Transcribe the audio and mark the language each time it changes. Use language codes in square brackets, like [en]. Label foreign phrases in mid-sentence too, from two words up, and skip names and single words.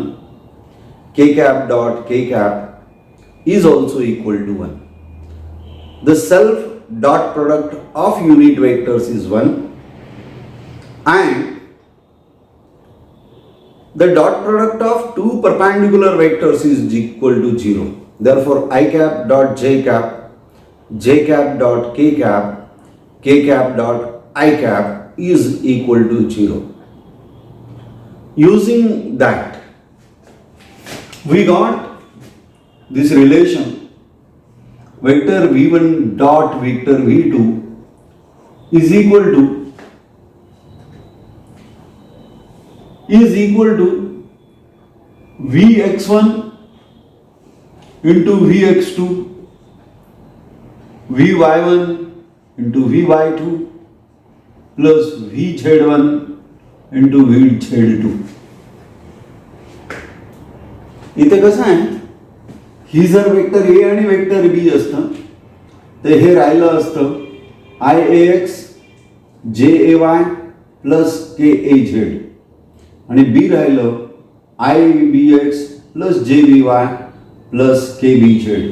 [en] K cap dot K cap is also equal to 1. The self dot product of unit vectors is 1 and the dot product of two perpendicular vectors is equal to 0. Therefore, I cap dot J cap, J cap dot K cap, K cap dot I cap is equal to 0. Using that, we got this relation vector v1 dot vector v2 is equal to vx1 into vx2 vy1 into vy2 plus vz1 into vz2. [mr] इथे कसं आहे, ही जर [en] vector A आणि vector B [mr] असतं तर हे राहिलं असतं [en] I A X J A Y plus K A Z [mr] आणि बी राहिलं [en] I B X plus J B Y plus K B Z.